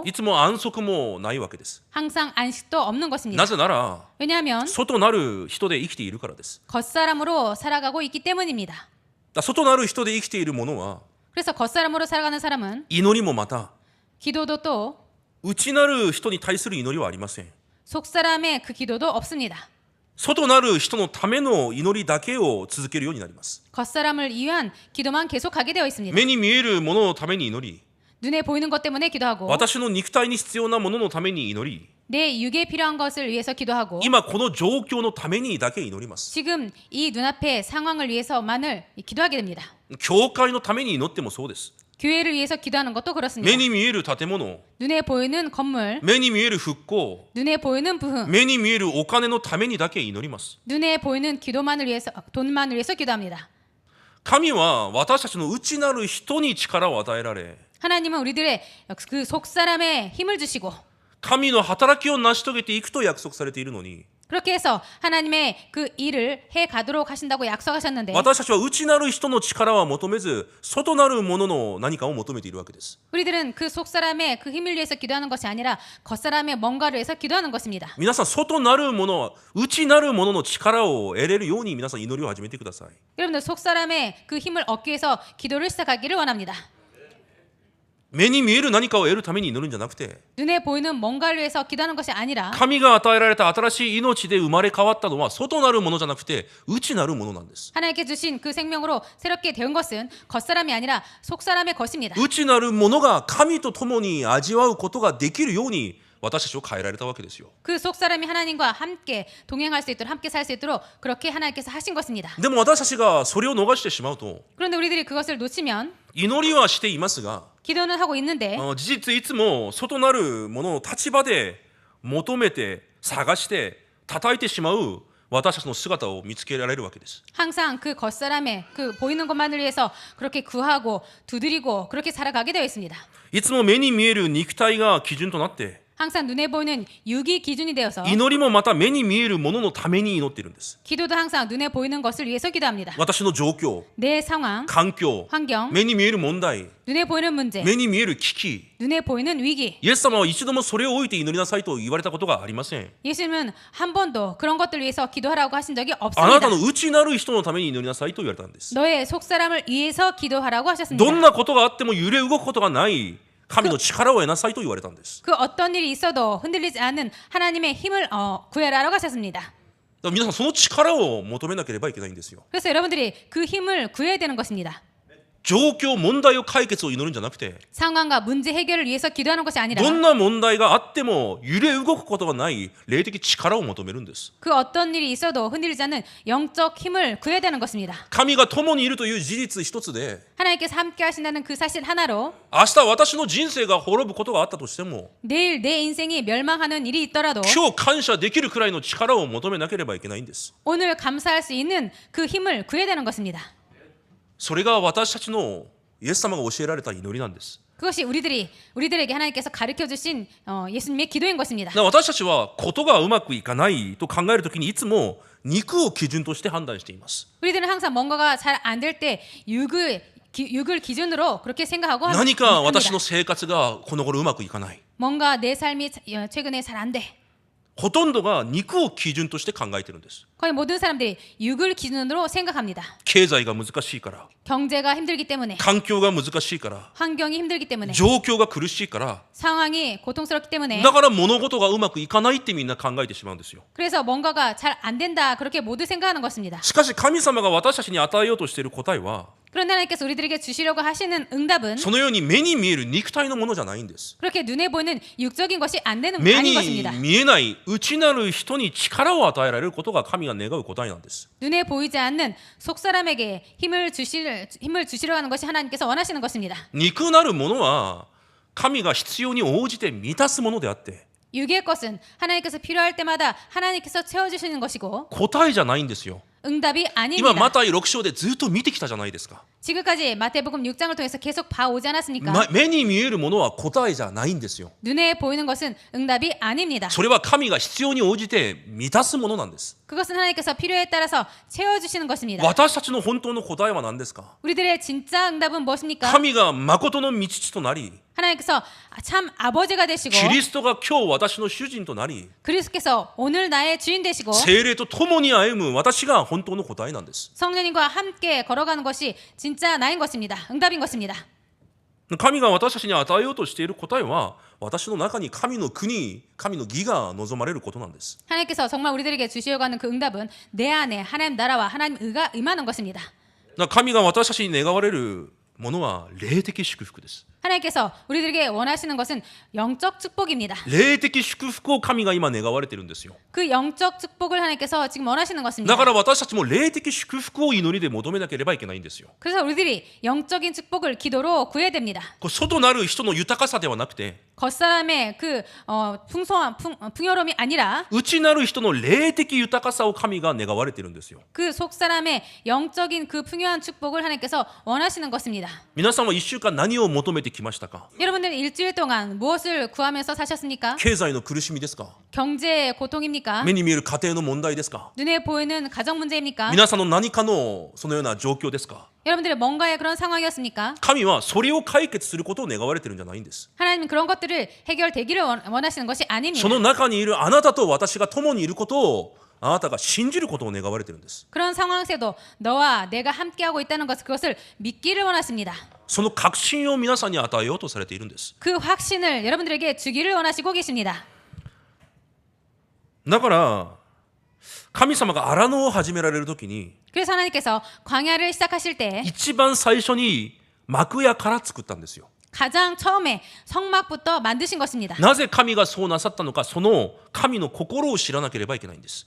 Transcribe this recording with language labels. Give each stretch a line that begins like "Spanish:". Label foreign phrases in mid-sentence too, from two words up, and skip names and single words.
Japanese: いつも安息もないわけです。
Korean: 항상 안식도 없는 것입니다.
Japanese: なぜなら
Korean: 왜냐하면
Japanese: 外なる人で生きているからです。
Korean: 겉사람으로 살아가고 있기 때문입니다.
Japanese: 外なる人で生きているものは
Korean: 그래서 겉사람으로 살아가는 사람은
Japanese: 祈りもまた
Korean: 기도도 또
Japanese: 内なる人に対する祈りはありません。
Korean: 속사람의 그 기도도 없습니다.
Japanese: 外なる人のための祈りだけを続けるようになります。
Korean: 겉사람을 위한 기도만 계속하게 되어 있습니다.
Japanese: 目に見えるもののために祈り、
Korean: 눈에 보이는 것 때문에 기도하고
Japanese: 私の肉体に必要なもののために祈り、
Korean: 내 육에 필요한 것을 위해서 기도하고
Japanese: 今この状況のためにだけ祈ります。
Korean: 지금 이 눈앞의 상황을 위해서만을 기도하게 됩니다.
Japanese: 教会のために祈ってもそうです。
Korean: 교회를 위해서 기도하는 것도 그렇습니다.
Japanese: 目に見える建物、
Korean: 눈에 보이는 건물,
Japanese: 目に見える復興、
Korean: 눈에 보이는 부흥,
Japanese: 目に見えるお金のためにだけ祈ります。
Korean: 눈에 보이는 기도만을 위해서 돈만을 위해서 기도합니다.
Japanese: 神は私たちの内なる人に力を与えられ、
Korean: 하나님은 우리들의 그 속사람에 힘을 주시고
Japanese: 神の働きを成し遂げていくと約束されているのに、
Korean: 그렇게 해서 하나님의 그 일을 해 가도록 하신다고 약속하셨는데
Japanese: 私たちは内なる人の力は求めず外なるものの何かを求めているわけです。
Korean: 우리들은 그 속사람의 그 힘을 위해서 기도하는 것이 아니라 겉사람의 뭔가를 위해서 기도하는 것입니다.
Japanese: 皆さん、外なるもの、内なるものの力を得れるように皆さん祈りを始めてください。
Korean: 여러분들 속사람의 그 힘을 얻기 위해서 기도를 시작하기를 원합니다.
Japanese: 目に見える何かを得るために祈るんじゃなくて、
Korean: 눈에 보이는 뭔가를 위해서 기도하는 것이 아니라
Japanese: 神が与えられた新しい命で生まれ変わったのは外なるものじゃなくて内なるものなんです。
Korean: 하나님께 주신 그 생명으로 새롭게 되은 것은 겉사람이 아니라 속사람의 것입니다.
Japanese: 内なるものが神と共に味わうことができるように私たちを変えられたわけですよ。
Korean: 그 속사람이 하나님과 함께 동행할 수 있도록 함께 살 수 있도록 그렇게 하나님께서 하신 것입니다.
Japanese: でも私たちがそれを逃してしまうと
Korean: 그런데 우리들이 그것을 놓치면
Japanese: 祈りはしていますが
Korean: 기도는 하고 있는데
Japanese: 事実いつも外なるものを立場で求めて探して叩いてしまう私たちの姿を見つけられるわけです。
Korean: 항상 그 겉사람의 그 보이는 것만을 위해서 그렇게 구하고 두드리고 그렇게 살아가게 되어 있습니다.
Japanese: いつも目に見える肉体が基準となって
Korean: 항상 눈에 보이는 육이 기준이 되어서
Japanese: 祈りもまた目に見えるもののために祈っているんです。
Korean: 기도도 항상 눈에 보이는 것을 위해서 기도합니다.
Japanese: 私の状況、
Korean: 내 상황,
Japanese: 環境、
Korean: 환경,
Japanese: 目に見える問題、
Korean: 눈에 보이는 문제,
Japanese: 目に見える危機、
Korean: 눈에 보이는 위기.
Japanese: イエス様は一度もそれを置いて祈りなさいと言われたことがありません。
Korean: 예수님은 한 번도 그런 것들 위해서 기도하라고 하신 적이
Japanese: あな
Korean: 없습니다.
Japanese: たの内なる人のために祈りなさいと言われたんです。
Korean: 너의 속사람을 위해서 기도하라고 하셨습니다.
Japanese: どんなことがあっても揺れ動くことがない神の力を得なさいと言われたんです。
Korean: 그 어떤 일이 있어도 흔들리지 않는 하나님의 힘을 구해라라고 하셨습니다.
Japanese: だから皆さんその力を求めなければいけないんですよ。
Korean: 그래서 여러분들이 그 힘을 구해야 되는 것입니다.
Japanese: 状況問題を解決を祈るんじゃなくて
Korean: 상황과 문제 해결을 위해서 기도하는 것이 아니라
Japanese: どんな問題があっても揺れ動くことがない霊的力を求めるんです。
Korean: 그 어떤 일이 있어도 흔들리지 않는 영적 힘을 구해야 되는 것입니다.
Japanese: 神が共にいるという事実一つで
Korean: 하나님께서 함께 하신다는 그 사실 하나로
Japanese: 明日私の人生が滅ぶことがあったとしても
Korean: 내일 내 인생이 멸망하는 일이 있더라도
Japanese: 今日感謝できるくらいの力を求めなければいけないんです。
Korean: 오늘 감사할 수 있는 그 힘을 구해야 되는 것입니다.
Japanese: それが私たちのイエス様が教えられた祈りなんです。
Korean: 그것이 우리들에게 하나님께서 가르쳐 주신 예수님의 기도인 것입니다.
Japanese: だから私たちはことがうまくいかないと考えるときにいつも肉を基準として判断しています。
Korean: 우리들은 항상 뭔가가 잘 안 될 때 육을 기준으로 그렇게 생각하고
Japanese: 何か
Korean: 합니다.
Japanese: 私の生活がこの頃うまくいかない。
Korean: 뭔가 내 삶이 최근에 잘 안 돼.
Japanese: ほとんどが肉を基準として考えてるんです。
Korean: 거의 모든 사람들이 육을 기준으로 생각합니다.
Japanese: 経済が難しいから、
Korean: 경제가 힘들기 때문에,
Japanese: 環境が難しいから、
Korean: 환경이 힘들기 때문에,
Japanese: 状況が苦しいから、
Korean: 상황이 고통스럽기 때문에,
Japanese: だから物事がうまくいかないってみんな考えてしまうんですよ。
Korean: 그래서 뭔가가 잘 안 된다 그렇게 모두 생각하는 것입니다.
Japanese: しかし神様が私たちに与えようとしている答えは
Korean: 그런데 하나님께서 우리들에게 주시려고 하시는 응답은
Japanese: そのように目に見える肉体のものじゃないんです。
Korean: 그렇게 눈에 보이는 육적인 것이 아닌
Japanese: 目に
Korean: 것입니다.
Japanese: 見えない内なる人に力を与えられることが神が願う答えなんです。
Korean: 눈에 보이지 않는 속사람에게 힘을 주시려 하는 것이 하나님께서 원하시는 것입니다.
Japanese: 肉なるものは神が必要に応じて満たすものであって
Korean: 육의 것은 하나님께서 필요할 때마다 하나님께서 채워주시는 것이고
Japanese: 答えじゃないんですよ。
Korean: 응답이
Japanese: 今
Korean: 아닙니다.
Japanese: マタイ6章でずっと見てきたじゃないですか。
Korean: 지금까지 마태복음 6장을 통해서 계속 봐오지 않았습니까?
Japanese: 目に見えるものは答えじゃないんですよ。
Korean: 눈에 보이는 것은 응답이 아닙니다.
Japanese: それは神が必要に応じて満たすものなんです。
Korean: 그것은 하나님께서 필요에 따라서 채워주시는 것입니다.
Japanese: 私たちの本当の答えは何ですか？
Korean: 우리들의 진짜 응답은 무엇입니까?
Japanese: 神が誠の道父となり
Korean: 하나님께서 참 아버지가 되시고
Japanese: キリストが今日私の主人となり
Korean: 그리스도께서 오늘 나의 주인 되시고
Japanese: 聖霊と共に歩む私が本当の答えなんです。
Korean: 성령님과 함께 걸어가는 것이 진짜 나인 것입니다. 응답인 것입니다.
Japanese: 神が私たちに与えようとしている答えは私の中に神の国、神の義が望まれることなんです。
Korean: 하나님께서 정말 우리들에게 주시려고 하는 그 응답은 내 안에 하나님 나라와 하나님 의가 임하는 것입니다.
Japanese: 神が私たちに願われるものは霊的祝福です。
Korean: 하나님께서 우리들에게 원하시는 것은 영적 축복입니다.
Japanese: 霊的祝福を神が今願われているんですよ。
Korean: 그 영적 축복을 하나님께서 지금 원하시는 것입니다.
Japanese: だから私たちも霊的祝福を祈りで求めなければいけないんですよ。
Korean: 그래서 우리들이 영적인 축복을 기도로 구해야 됩니다.
Japanese: 外なる人の豊かさではなくて
Korean: 겉사람의 그 풍요로움이 아니라
Japanese: 内なる人の霊的豊かさを神が願われているんですよ。
Korean: 그 속사람의 영적인 그 풍요한 축복을 하나님께서 원하시는 것입니다.
Japanese: 皆さんは1週間何を求めてきましたか？
Korean: 여러분들은 일주일 동안 무엇을 구하면서 사셨습니까?
Japanese: 経済の苦しみですか？
Korean: 경제의 고통입니까?
Japanese: 目に見える家庭の問題ですか？
Korean: 눈에 보이는 가정 문제입니까?
Japanese: 皆さんの何かのそのような状況ですか？
Korean: 여러분들의 뭔가의 그런 상황이었습니까?
Japanese: 神はそれを解決することを願われているんじゃないんです。
Korean: 하나님은 그런 것들을 해결되기를 원하시는 것이 아닙니다.
Japanese: その中にいるあなたと私が共にいることをあなたが信じることを願われているんです。
Korean: 그런 상황에서도 너와 내가 함께하고 있다는 것 그것을 믿기를 원하십니다.
Japanese: その確信を皆さんに与えようとされているんです。
Korean: 그 확신을 여러분들에게 주기를 원하시고 계십니다.
Japanese: だから神様が荒野を始められるときに
Korean: 그래서 하나님께서 광야를 시작하실 때
Japanese: 一番最初に幕屋から作ったんですよ。
Korean: 가장 처음에 성막부터 만드신 것입니다.
Japanese: なぜ神がそうなさったのか、その神の心を知らなければいけないんです。